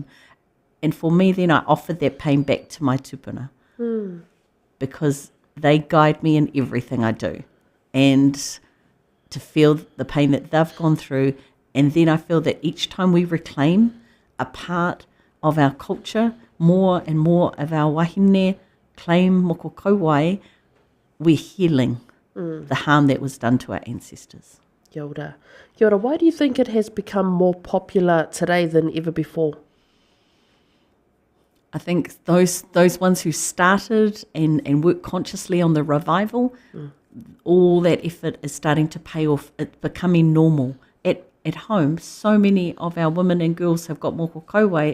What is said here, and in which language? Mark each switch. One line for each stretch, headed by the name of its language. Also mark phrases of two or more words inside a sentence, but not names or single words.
English: And for me, then I offered that pain back to my tupuna because they guide me in everything I do. And to feel the pain that they've gone through. And then I feel that each time we reclaim a part of our culture, more and more of our wahine claim
Māori: moko kauai,
English: we're healing the harm that was done to our ancestors.
Māori: Kia ora. Kia ora,
English: why do you think it has become more popular today than ever before? I think those ones who started and worked consciously on the revival, all that effort is starting to pay off. It's becoming normal. At home, so many of our women and girls have got
Māori: moko kauai.